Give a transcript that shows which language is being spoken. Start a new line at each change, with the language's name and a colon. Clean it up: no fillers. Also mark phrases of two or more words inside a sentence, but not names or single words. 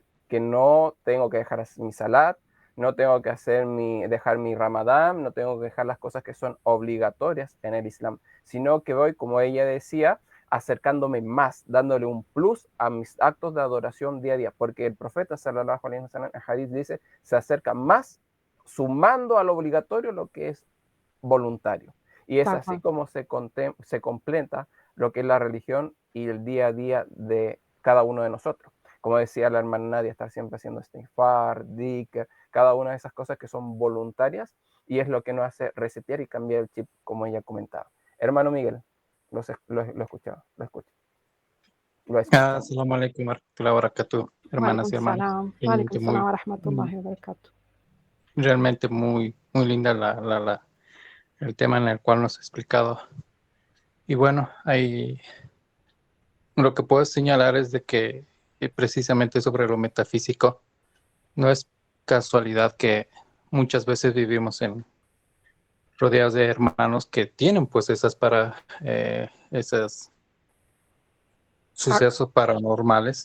Spanish: Que no tengo que dejar mi salat, no tengo que dejar mi ramadán, no tengo que dejar las cosas que son obligatorias en el Islam, sino que voy, como ella decía, acercándome más, dándole un plus a mis actos de adoración día a día, porque el profeta
Arabic: صلى الله عليه وسلم
Spanish: en hadith dice, se acerca más sumando al obligatorio lo que es voluntario. Y es así como se completa lo que es la religión y el día a día de cada uno de nosotros. Como decía la hermana Nadia, estar siempre haciendo
Arabic: استغفار، ذكر,
Spanish: cada una de esas cosas que son voluntarias y es lo que nos hace resetear y cambiar el chip, como ella comentaba. Hermano Miguel, lo escuchaba, lo escucho.
Arabic: السلام عليكم ورحمة الله وبركاته.
Spanish: hermanas y hermanos. Realmente muy, muy linda el tema en el cual nos ha explicado. Y bueno, lo que puedo señalar es de que precisamente sobre lo metafísico, no es casualidad que muchas veces vivimos rodeados de hermanos que tienen pues esos sucesos paranormales.